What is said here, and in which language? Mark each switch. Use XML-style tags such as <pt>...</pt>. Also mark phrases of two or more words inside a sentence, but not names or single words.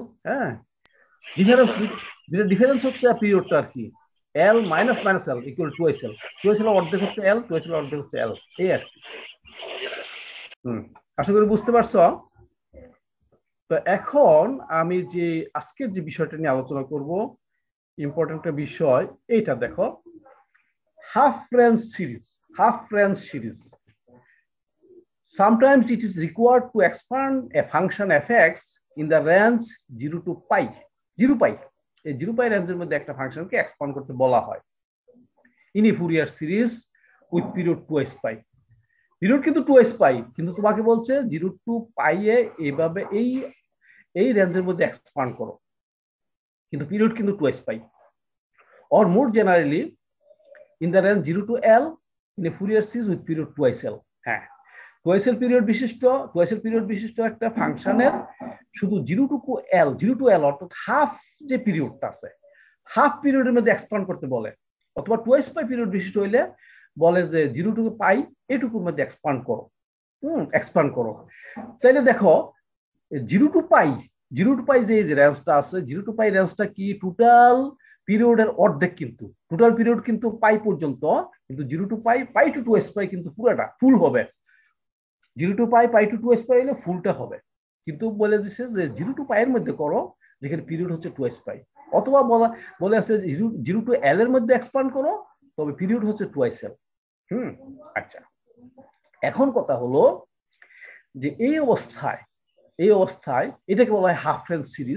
<bn>হ্যাঁ, ডিফারেন্স হচ্ছে পিরিয়ডটা আর কি,</bn> <en>l minus minus l equal twice l, twice l</en> <bn>অর্ধেক হচ্ছে এল,</bn> <en>twice l</en> <bn>অর্ধেক হচ্ছে এল, এই আর কি। আশা করি বুঝতে পারছো। তো এখন আমি যে আজকের যে বিষয়টা নিয়ে আলোচনা করব, ইম্পর্টেন্ট একটা বিষয়, এইটা দেখো,</bn> <en>half range series. half range series, sometimes it is required to expand a function fx in the range 0 to pi, 0 pi,</en> <bn>এই 0 pi রেঞ্জের মধ্যে একটা ফাংশনকে এক্সপ্যান্ড করতে বলা হয়</bn> <en>in a Fourier series with period</en> <bn>2s pi। পিরিয়ড কিন্তু 2s pi, কিন্তু তোমাকে বলছে 0 to pi এ এইভাবে এই রেঞ্জের মধ্যে এক্সপ্যান্ড করো, কিন্তু পিরিয়ড কিন্তু 2s pi।</bn> <en>or more generally in the range 0 to l in a Fourier series with period 2s l।</en> <bn>হ্যাঁ, 2s l পিরিয়ড বিশিষ্ট একটা ফাংশনের শুধু 0 to l অর্থাৎ হাফ যে পিরিয়ডটা আছে, হাফ পিরিয়ডের মধ্যে এক্সপ্যান্ড করতে বলে, অথবা 2s pi পিরিয়ড বিশিষ্ট হইলে বলে যে 0 to pi এটুকুর মধ্যে এক্সপ্যান্ড করো। তাইলে দেখো 0 to pi যে রেঞ্জটা আছে, 0 to pi রেঞ্জটা কি টোটাল পিরিয়ডের অর্ধেক, কিন্তু টোটাল পিরিয়ড কিন্তু পাই পর্যন্ত, কিন্তু 0 to pi, pi to 2s pi কিন্তু পুরোটা ফুল হবে, 0 to pi, pi to 2s pi হলে ফুলটা হবে। কিন্তু বলে দিছে যে 0 to pi এর মধ্যে করো যেখানে পিরিয়ড হচ্ছে 2s pi, অথবা বলে আছে 0 to l এর মধ্যে এক্সপ্যান্ড করো তবে পিরিয়ড হচ্ছে 2s l। আচ্ছা, এখন কথা হলো যে এই অবস্থায় এটাকে বলা হয়</bn> <en>half range series.</en>